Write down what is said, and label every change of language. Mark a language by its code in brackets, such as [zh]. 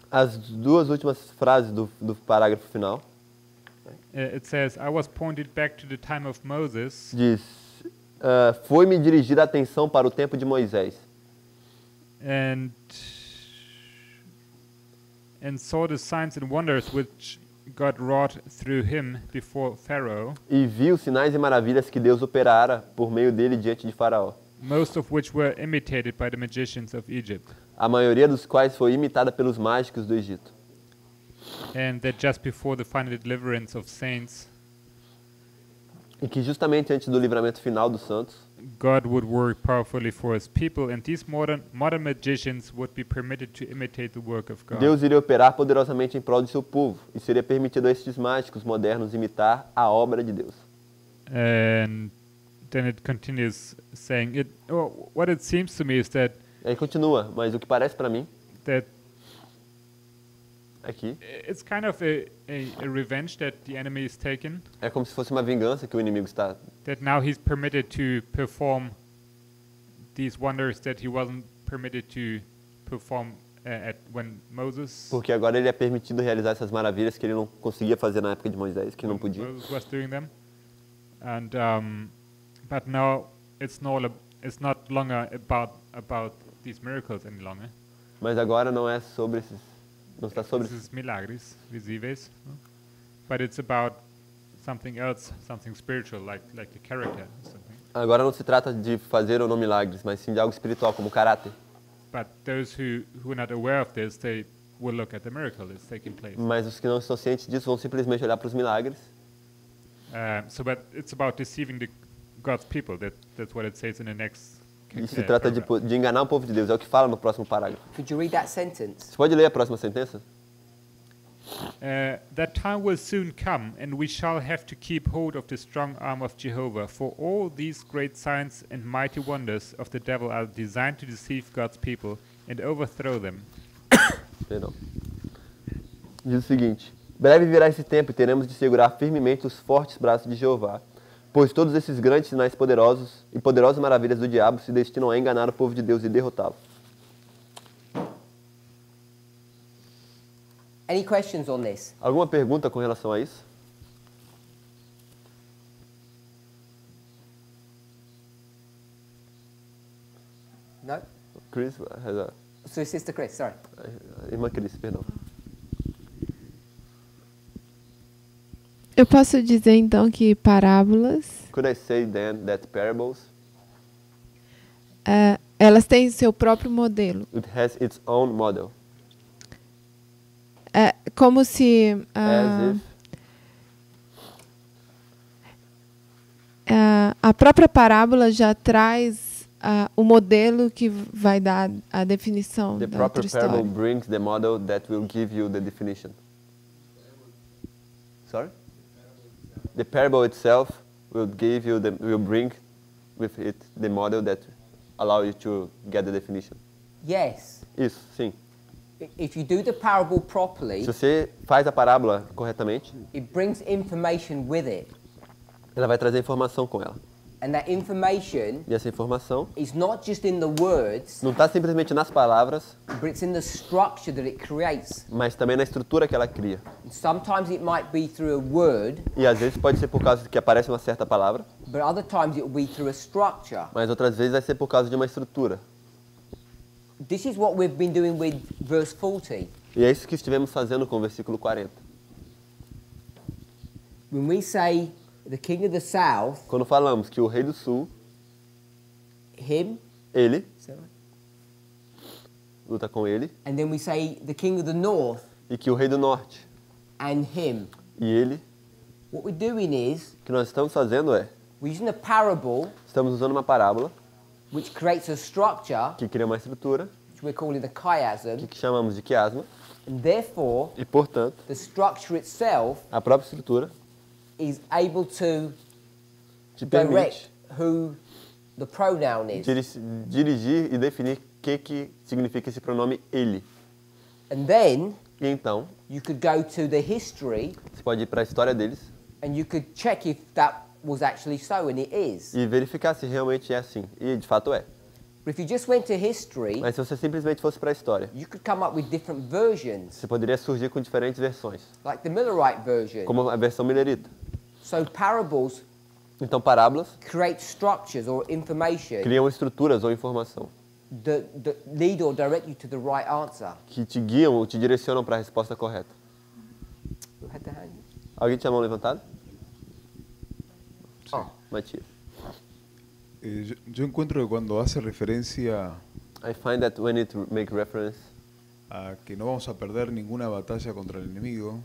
[pt] as duas últimas frases do parágrafo final. [en] it says, I was pointed back to the time of Moses, [pt] Diz, foi-me dirigida a atenção para o tempo de Moisés. [en] and saw the signs and wonders which God wrought through him before Pharaoh, [pt] E viu sinais e maravilhas que Deus operara por meio dele diante de Faraó. [en] most of which were imitated by the magicians of Egypt. [pt] A maioria dos quais foi imitada pelos mágicos do Egito. [en] And that just before the final deliverance of saints, [pt] E que justamente antes do livramento final dos santos, [en] God would work powerfully for his people, and these modern magicians would be permitted to imitate the work of God. [pt] Deus iria operar poderosamente em prol do seu povo, e seria permitido a estes mágicos modernos imitar a obra de Deus. [en] And then it continues saying, what it seems to me is that [pt] Aí continua, mas o que parece para mim aqui [en] it's kind of a revenge that the enemy is taken, [pt] é como se fosse uma vingança que o inimigo está, [en] that now he's permitted to perform these wonders that he wasn't permitted to perform when Moses [pt] porque agora ele é permitido realizar essas maravilhas que ele não conseguia fazer na época de Moisés, que não podia. [en] Moses was doing them. And but now it's not longer about these miracles any longer. [pt] Mas agora não é sobre esses, não está sobre Esses milagres visíveis. [en] but it's about something else, something spiritual, like the character or something. [pt] Agora não se trata de fazer ou não milagres, mas sim de algo espiritual, como caráter. [en] But those who are not aware of this, they will look at the miracle that's taking place. [pt] Mas os que não estão cientes disso vão simplesmente olhar para os milagres. [en] But it's about deceiving God's people. That's what it says in the next. [pt] E se trata de enganar o povo de Deus, é o que fala no próximo parágrafo. [en] Could you read that sentence? [pt] Você pode ler a próxima sentença? [en] That time will soon come, and we shall have to keep hold of the strong arm of Jehovah, for all these great signs and mighty wonders of the devil are designed to deceive God's people and overthrow them. [pt] Perdão. Diz o seguinte: breve virá esse tempo e teremos de segurar firmemente os fortes braços de Jeová, pois todos esses grandes sinais poderosos e poderosas maravilhas do diabo se destinam a enganar o povo de Deus e derrotá-lo. [en] Any questions on this? [pt] Alguma pergunta com relação a isso? [en] No? Chris has a... So Sister Chris, sorry. [pt] Irmã Cris, perdão. Eu posso dizer então que parábolas, [en] Could I say then that parables, [pt] elas têm seu próprio modelo. [en] it has its own model, [pt] É como se [en] as if [pt] a própria parábola já traz o modelo que vai dar a definição [en] the [pt] da outra [en] proper parable [pt] história. [en] brings the model that will give you the definition. Sorry? The parable itself will give you will bring with it the model that allow you to get the definition. Yes. [pt] Isso, sim. [en] If you do the parable properly, [pt] Se você faz a parábola corretamente, [en] it brings information with it. [pt] ela vai trazer informação com ela. [en] And that information [pt] E essa informação [en] is not just in the words, [pt] não está simplesmente nas palavras, [en] but it's in the structure that it creates. [pt] mas também na estrutura que ela cria. [en] And sometimes it might be through a word, [pt] E às vezes pode ser por causa que aparece uma certa palavra, [en] but other times it will be through a structure. [pt] mas outras vezes vai ser por causa de uma estrutura. [en] This is what we've been doing with verse 40. [pt] E é isso que estivemos fazendo com o versículo 40. [en] When we say the king of the south, [pt] Quando falamos que o rei do sul, [en] him, [pt] ele, luta com ele, [en] and then we say the king of the north [pt] e que o rei do norte, [en] and him. [pt] e ele, [en] What we're doing is [pt] o que nós estamos fazendo é, [en] we're using a parable [pt] estamos usando uma parábola [en] which creates a structure, [pt] que cria uma estrutura, [en] which we're calling the chiasm, [pt] que chamamos de quiasma, [en] and therefore [pt] e portanto, [en] the structure itself [pt] a própria estrutura [en] is able to [pt] te [en] direct [pt] permite [en] who the pronoun is. [pt] dirigir e definir o que significa esse pronome ele. [en] And then [pt] E então, [en] you could go to the history [pt] você pode ir para a história deles [en] and you could check if that was actually so, and it is. [pt] e verificar se realmente é assim. E de fato é. [en] But if you just went to history, [pt] Mas se você simplesmente fosse para a história, [en] you could come up with different versions, [pt] você poderia surgir com diferentes versões, [en] like the Millerite version. [pt] como a versão millerita. [en] So parables [pt] Então, parábolas [en] create structures or information [pt] criam estruturas ou informação [en] that lead or direct you to the right answer. [pt] que te guiam ou te direcionam para a resposta correta. [en] Who had the hand? [pt] Alguém tinha a mão levantada? Matias. [es] Yo encuentro que cuando hace referencia [en] I find that when it makes reference [es] a que no vamos a perder ninguna batalla contra el enemigo,